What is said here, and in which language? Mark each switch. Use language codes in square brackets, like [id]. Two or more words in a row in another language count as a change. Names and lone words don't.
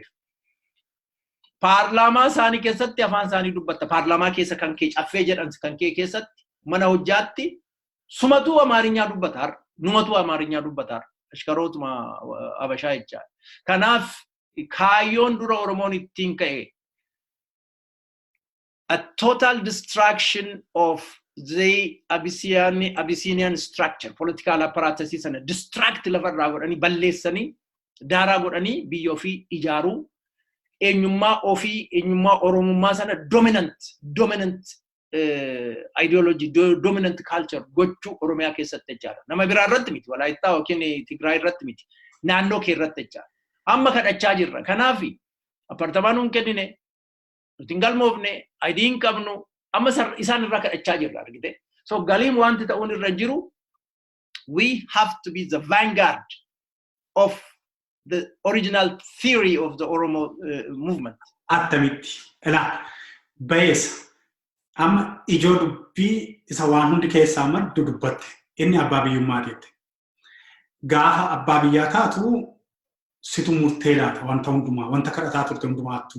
[om] Paarlaamaa isaanii keessatti afaan isaanii dubbatta. Paarlaamaa keessa kan kee caffee jedhan kan kee keessatti mana hojjaatti sumatu Amaarinyaa dubbata. Numatu Amaarinyaa dubbata. Ashkarootuma Habashaa jechaadha. Kanaaf kaayyoon dura Oromoon ittiin ka'e [en] a total destruction of the Abyssinian structure, political apparatus and distract [om] lafarraa godhanii balleessanii daaraa godhanii biyya ofii ijaaruu eenyummaa ofii eenyummaa Oromummaa sana [en] dominant ideology dominant culture [om] gochuu Oromiyaa keessatti jechaadha. Nama biraa irratti miti Walaayittaa yookiin Tigraay irratti miti naannoo kee irratti jechaadha. Amma kadhachaa jirra. Kanaaf apartamaan nuun kennine nuti hin galmoofne ID hin qabnu amma isaan irraa kadhachaa jirra argite. [en] So [om] galiin wanti ta'uun irra jiru [en] we have to be the vanguard of the original theory of the Oromo movement. [om] Attamitti. Ela bayesa. Amma ijoo dubbii isa waan hundi keessaa maddu dubbatte. Inni abbaa biyyummaa jette. Gaafa abbaa biyyaa taatu situ murtee laata wanta hundumaa wanta kadhataa turte hundumaattu.